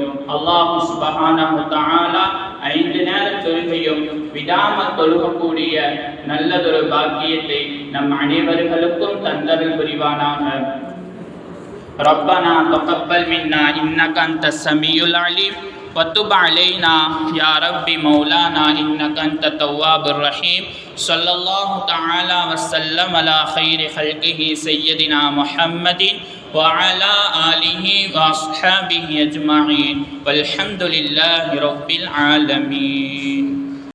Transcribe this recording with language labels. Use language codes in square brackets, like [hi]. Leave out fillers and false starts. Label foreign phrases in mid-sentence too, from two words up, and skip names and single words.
[ar] الله سبحانه تعالى [ta] 5 நேர தொழுகையும் விடாமல் தொழுகக்கூடிய நல்லதொரு பாக்கியத்தை நம் அனைவர்களுக்கும் தந்தருள் புரிவானாக. [ar] ربنا تقبل منا إنك أنت السميع العليم وتب علينا يا رب مولانا إنك أنت التواب الرحيم. صلى الله تعالى وسلم على خير خلقه سيدنا محمد وعلى آله وأصحابه أجمعين والحمد لله رب العالمين.